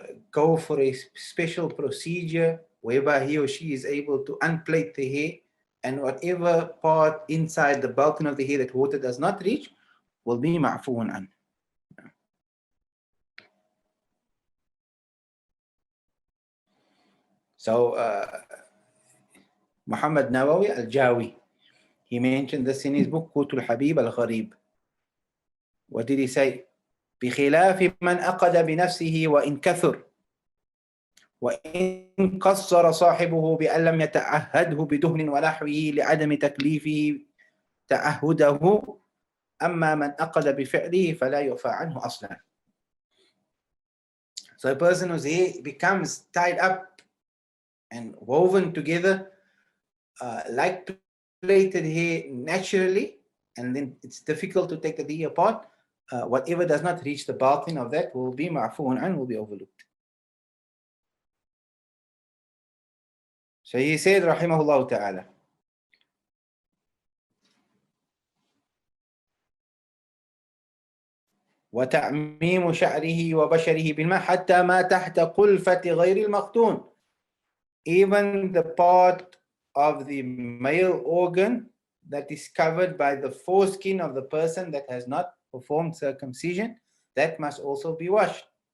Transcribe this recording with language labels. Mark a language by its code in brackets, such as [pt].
[en] go for a special procedure whereby he or she is able to unplait the hair, and whatever part inside the batin of the hair that water does not reach will be ma'fuun an. So Muhammad Nawawi al-Jawi, he mentioned this in his book Qutul Habib al-Gharib. What did he say? [ar] بخلاف من أقد بنفسه وإن كثر وإن قصر صاحبه بأن لم يتعهده بدهن ونحوه لعدم تكليفه تعهده أما من أقد بفعله فلا يعفى عنه أصلا. [en] So a person whose hair becomes tied up and woven together like plaited hair naturally, and then it's difficult to take the hair apart, whatever does not reach the batin of that will be ma'fuun an, will be overlooked. So he said, rahimahullah ta'ala, [ar] وتعميم شعره وبشره بالماء حتى ما تحت قلفة غير المختون. [en] Even the part of the male organ that is covered by the foreskin of the person that has not performed circumcision, that must also be washed.